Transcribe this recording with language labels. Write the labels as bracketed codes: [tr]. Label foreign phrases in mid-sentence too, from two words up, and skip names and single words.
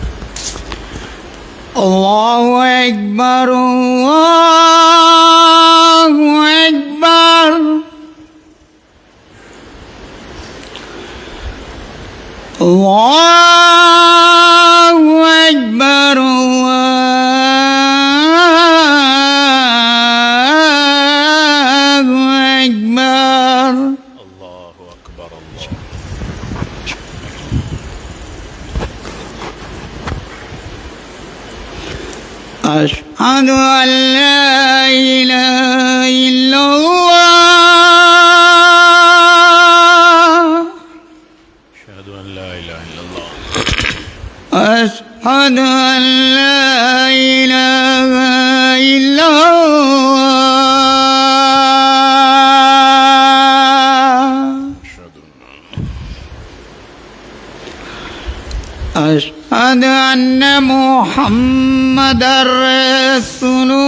[ar] الله أكبر، الله أكبر، الله أكبر، الله أكبر, الله أكبر. أشهد أن لا إله إلا الله, أشهد أن لا إله إلا الله، أشهد أن محمدا رسول